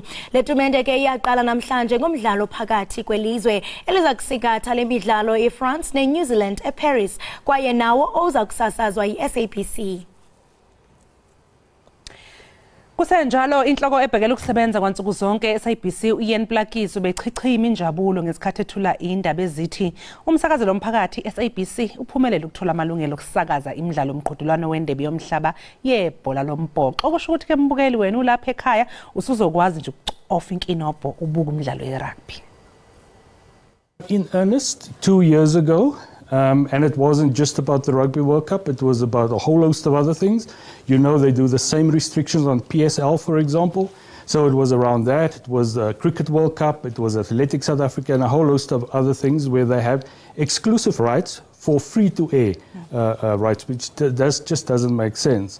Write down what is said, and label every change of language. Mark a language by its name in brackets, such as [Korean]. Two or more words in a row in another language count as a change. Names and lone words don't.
[Xhosa] Le tumente ke iyaqala namhlanje ngomdlalo phakathi kwelizwe eliza kusikatha le midlalo eFrance neNew Zealand eParis kwaye nawo oza kusasazwa yi-SABC. [Zulu] Kusenjalo inhloko ebhekela ukusebenza kwansuku zonke SABC uYen Plakiso bechichima injabulo ngesikhathi ethula indaba ezithi umsakazelo omphakathi SABC uphumelele ukuthola amalungelo okusakaza imidlalo yomqhudelwano wendebe yomhlaba yebhola lombhoxo. Okusho ukuthi ke mbukeli wena ulapha ekhaya usuzokwazi nje ukucofa inkinobho ubuka umdlalo yerugby. [English] In earnest 2 years ago, and it wasn't just about the Rugby World Cup, it was about a whole host of other things. You know, they do the same restrictions on PSL, for example. So it was around that. It was the Cricket World Cup, it was Athletics South Africa, and a whole host of other things where they have exclusive rights for free-to-air rights, which just doesn't make sense.